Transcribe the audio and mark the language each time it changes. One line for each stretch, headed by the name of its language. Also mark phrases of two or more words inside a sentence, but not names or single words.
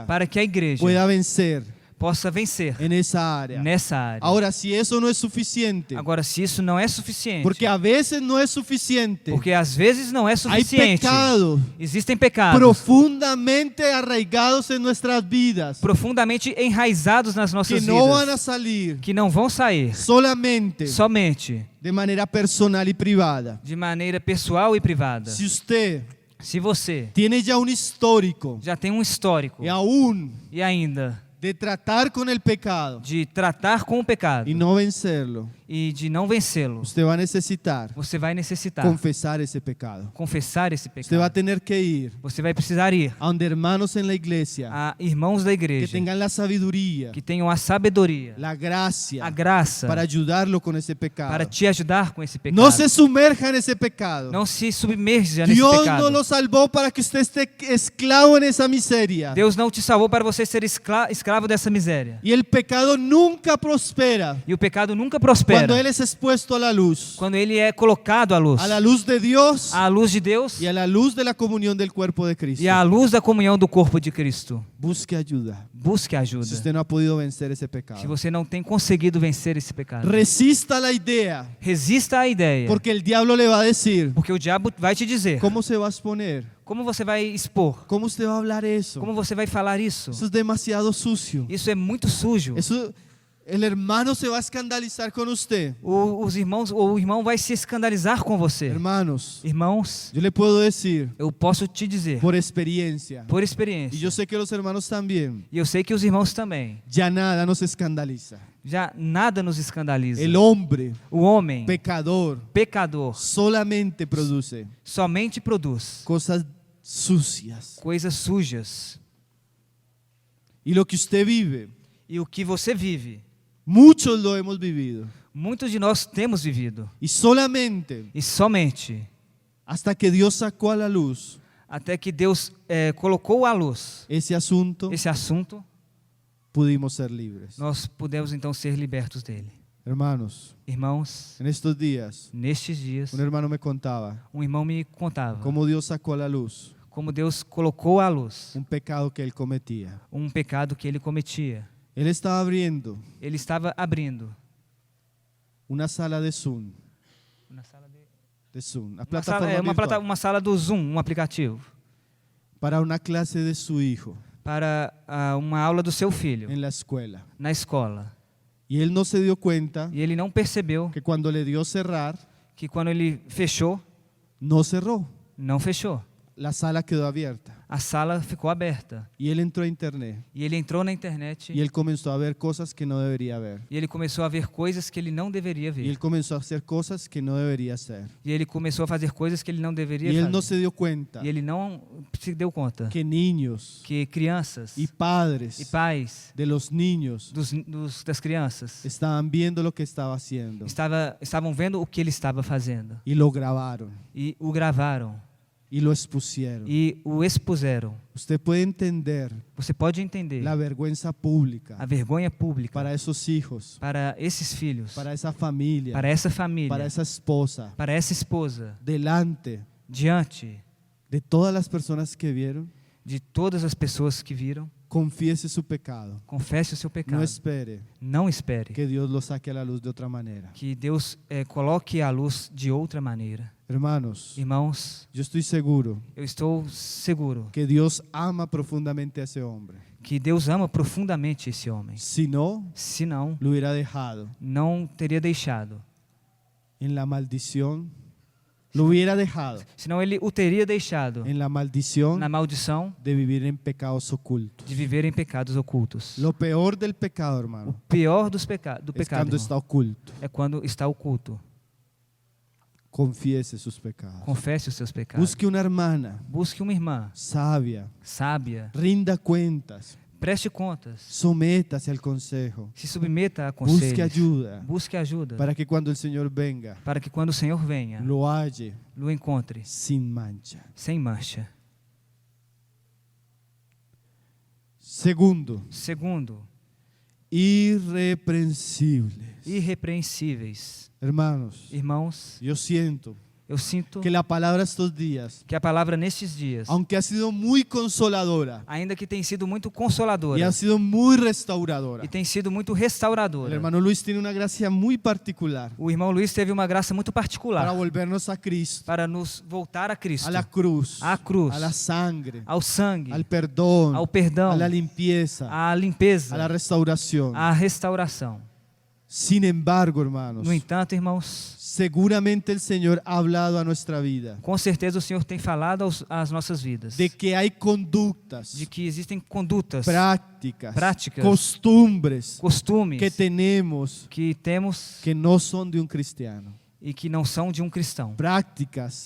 Portuguese: para que a igreja
Spanish: pueda vencer
Portuguese: possa vencer
Spanish: en esa área.
Portuguese: nessa área.
Spanish: Ahora, si eso no es suficiente,
Portuguese: Agora, se isso não é suficiente,
Spanish: porque a veces no es suficiente,
Portuguese: porque às vezes não é
Spanish: hay suficiente, pecados
Portuguese: existem pecados
Spanish: profundamente arraigados en nuestras vidas
Portuguese: profundamente enraizados nas que nossas
Spanish: no van
Portuguese: vidas,
Spanish: a salir
Portuguese: que não vão sair
Spanish: solamente
Portuguese: somente
Spanish: de manera personal y privada.
Portuguese: de maneira pessoal e privada.
Spanish: Si usted
Portuguese: Se você
Spanish: tiene ya un histórico
Portuguese: já tem um histórico
Spanish: y aún
Portuguese: e ainda
Spanish: de tratar con el pecado
Portuguese: de tratar com o pecado
Spanish: y no vencerlo,
Portuguese: e de não vencê-lo,
Spanish: usted va a necesitar
Portuguese: você vai necessitar
Spanish: confesar ese pecado.
Portuguese: confessar esse
Spanish: Usted va a
Portuguese: pecado.
Spanish: tener que ir
Portuguese: Você vai precisar ir
Spanish: a donde hermanos en la iglesia
Portuguese: a irmãos da
Spanish: que
Portuguese: igreja
Spanish: tengan la sabiduría,
Portuguese: que tenham a sabedoria,
Spanish: la gracia
Portuguese: a graça
Spanish: para ayudarlo con ese pecado.
Portuguese: para te ajudar com esse pecado.
Spanish: No se sumerja en ese pecado.
Portuguese: Não se submerja nesse
Spanish: Dios no
Portuguese: pecado.
Spanish: lo salvó para que usted esté esclavo en esa miseria.
Portuguese: Deus não te salvou para você ser escravo dessa miséria.
Spanish: Y el pecado nunca prospera
Portuguese: E o pecado nunca prospera
Spanish: cuando él es expuesto a la luz
Portuguese: quando ele é colocado à luz
Spanish: de Dios
Portuguese: à luz de Deus
Spanish: y a la luz de la comunión del cuerpo de Cristo.
Portuguese: e à luz da comunhão do corpo de Cristo.
Spanish: Busque ayuda
Portuguese: Busque ajuda.
Spanish: si usted no ha podido vencer ese
Portuguese: Se
Spanish: pecado.
Portuguese: você não tem conseguido vencer esse pecado,
Spanish: Resista la idea,
Portuguese: resista à ideia,
Spanish: porque el diablo le va a decir,
Portuguese: porque o diabo vai te dizer
Spanish: ¿cómo se va a exponer?
Portuguese: como você vai expor,
Spanish: ¿Cómo usted va a hablar eso?
Portuguese: como você vai falar isso.
Spanish: Eso es demasiado sucio.
Portuguese: Isso é muito sujo.
Spanish: Eso, el hermano se va a escandalizar con usted.
Portuguese: O irmão vai se escandalizar com você.
Spanish: Hermanos,
Portuguese: Irmãos,
Spanish: yo le puedo decir
Portuguese: eu posso te dizer,
Spanish: por experiencia,
Portuguese: por
Spanish: y
Portuguese: experiência,
Spanish: yo sé que los hermanos también,
Portuguese: e eu sei que os irmãos também,
Spanish: ya nada nos escandaliza.
Portuguese: já nada nos escandaliza.
Spanish: El hombre
Portuguese: O homem,
Spanish: pecador
Portuguese: pecador,
Spanish: solamente produce
Portuguese: somente produz
Spanish: cosas sucias.
Portuguese: coisas sujas.
Spanish: Y lo que usted vive,
Portuguese: E o que você vive,
Spanish: muchos lo hemos vivido.
Portuguese: muitos de nós temos vivido.
Spanish: Y solamente
Portuguese: E somente
Spanish: hasta que Dios sacó a la luz
Portuguese: até que Deus colocou à luz
Spanish: ese asunto,
Portuguese: esse assunto,
Spanish: pudimos ser libres.
Portuguese: nós pudemos então ser libertos dele.
Spanish: Hermanos,
Portuguese: Irmãos,
Spanish: en estos días,
Portuguese: nestes dias,
Spanish: un hermano me contaba
Portuguese: um irmão me contava
Spanish: cómo Dios sacó a la luz
Portuguese: como Deus colocou à luz
Spanish: un pecado que él cometía.
Portuguese: um pecado que ele cometia.
Spanish: Él estaba abriendo
Portuguese: Ele estava abrindo
Spanish: una sala de Zoom,
Portuguese: uma sala,
Spanish: la plataforma virtual,
Portuguese: uma sala do Zoom, um aplicativo,
Spanish: para una clase de su hijo
Portuguese: para uma aula do seu filho
Spanish: en la escuela.
Portuguese: na escola.
Spanish: Y él no se dio cuenta
Portuguese: E ele não percebeu
Spanish: que cuando le dio cerrar,
Portuguese: que quando ele fechou,
Spanish: no cerró.
Portuguese: não fechou.
Spanish: La sala quedó abierta.
Portuguese: A sala ficou aberta.
Spanish: Y él entró a internet
Portuguese: E ele entrou na internet
Spanish: y él comenzó a ver cosas que no debería ver.
Portuguese: e ele começou a ver coisas que ele não deveria
Spanish: Y
Portuguese: ver.
Spanish: él comenzó a hacer cosas que no debería hacer.
Portuguese: E ele começou a fazer coisas que ele não deveria
Spanish: Y él no
Portuguese: fazer.
Spanish: se dio cuenta
Portuguese: E ele não se deu conta
Spanish: que niños
Portuguese: que crianças
Spanish: y
Portuguese: e
Spanish: padres
Portuguese: pais
Spanish: de los niños
Portuguese: das crianças
Spanish: estaban viendo lo que estaba haciendo
Portuguese: estavam vendo o que ele estava fazendo
Spanish: y lo grabaron
Portuguese: e o gravaram
Spanish: y lo expusieron.
Portuguese: e o expuseram.
Spanish: Usted puede entender
Portuguese: Você pode entender
Spanish: la vergüenza pública
Portuguese: a vergonha pública
Spanish: para esos hijos,
Portuguese: para esses filhos,
Spanish: para esa familia,
Portuguese: para essa família,
Spanish: para esa esposa,
Portuguese: para essa esposa,
Spanish: delante
Portuguese: diante
Spanish: de todas las personas que vieron.
Portuguese: de todas as pessoas que viram.
Spanish: Confiese su pecado.
Portuguese: Confesse o seu pecado.
Spanish: No espere
Portuguese: Não espere
Spanish: que Dios lo saque a la luz de otra manera.
Portuguese: que Deus coloque a luz de outra maneira.
Spanish: Hermanos,
Portuguese: Irmãos,
Spanish: yo estoy seguro
Portuguese: eu estou seguro
Spanish: que Dios ama profundamente a ese hombre.
Portuguese: que Deus ama profundamente esse homem.
Spanish: Si no,
Portuguese: Se não,
Spanish: lo hubiera dejado
Portuguese: não teria deixado.
Spanish: en la maldición. Lo hubiera dejado
Portuguese: Senão ele o teria deixado
Spanish: en la maldición
Portuguese: na maldição
Spanish: de vivir en pecados ocultos.
Portuguese: de viver em pecados ocultos.
Spanish: Lo peor del pecado,
Portuguese: O
Spanish: hermano,
Portuguese: pior do
Spanish: es
Portuguese: pecado,
Spanish: cuando está
Portuguese: irmão,
Spanish: oculto.
Portuguese: é quando está oculto.
Spanish: Confiese sus pecados.
Portuguese: Confesse os seus pecados.
Spanish: Busque una hermana
Portuguese: Busque uma irmã
Spanish: sabia,
Portuguese: sábia.
Spanish: rinda cuentas,
Portuguese: Preste contas.
Spanish: sométase al consejo,
Portuguese: Se submeta a
Spanish: busque
Portuguese: conselhos.
Spanish: ayuda
Portuguese: Busque ajuda.
Spanish: para que cuando el Señor venga,
Portuguese: Para que quando o Senhor venha,
Spanish: lo halle
Portuguese: lo encontre
Spanish: sin mancha.
Portuguese: sem mancha.
Spanish: Segundo,
Portuguese: Segundo,
Spanish: irreprensibles.
Portuguese: irrepreensíveis.
Spanish: Hermanos,
Portuguese: Irmãos,
Spanish: yo siento
Portuguese: eu sinto
Spanish: que la palabra estos días,
Portuguese: que a palavra nestes dias,
Spanish: aunque ha sido muy consoladora
Portuguese: ainda que tem sido muito
Spanish: y
Portuguese: consoladora
Spanish: ha sido muy restauradora,
Portuguese: e tem sido muito
Spanish: el
Portuguese: restauradora,
Spanish: hermano Luis tiene una gracia muy particular
Portuguese: o irmão Luiz teve uma graça muito
Spanish: para
Portuguese: particular
Spanish: volvernos a Cristo,
Portuguese: para nos voltar a Cristo,
Spanish: a la cruz,
Portuguese: à cruz,
Spanish: a la sangre,
Portuguese: ao sangue,
Spanish: al perdón,
Portuguese: ao perdão,
Spanish: a la limpieza,
Portuguese: à limpeza,
Spanish: a la restauración.
Portuguese: à restauração.
Spanish: Sin embargo, hermanos,
Portuguese: No entanto, irmãos,
Spanish: seguramente el Señor ha hablado a nuestra vida
Portuguese: com certeza o Senhor tem falado às nossas vidas
Spanish: de que hay conductas,
Portuguese: de que existem condutas,
Spanish: prácticas,
Portuguese: costumes
Spanish: que tenemos
Portuguese: que temos
Spanish: que no son de un cristiano.
Portuguese: e que não são de um cristão.
Spanish: Prácticas